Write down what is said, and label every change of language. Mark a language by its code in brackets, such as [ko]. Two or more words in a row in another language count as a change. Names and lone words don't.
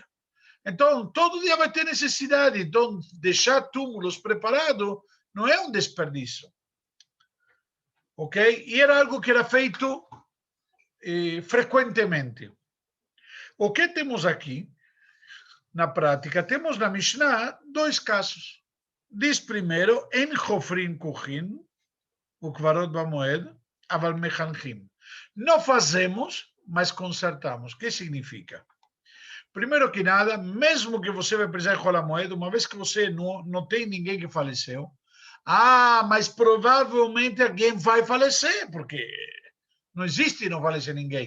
[pt] Então, todo dia vai ter necessidade. Então, deixar túmulos preparados não é um desperdício. Ok? E era algo que era feito frequentemente. O que temos aqui, na prática? Temos na Mishnah dois casos. Diz primeiro, [he] אין חופרין כוכין, וקברות במועד, אבל מחנכין. [pt] Não fazemos, mas consertamos. O que significa? Primeiro que nada, mesmo que você vai precisar de Hol HaMoed, uma vez que você não tem ninguém que faleceu, mas provavelmente alguém vai falecer, porque não existe não falecer ninguém.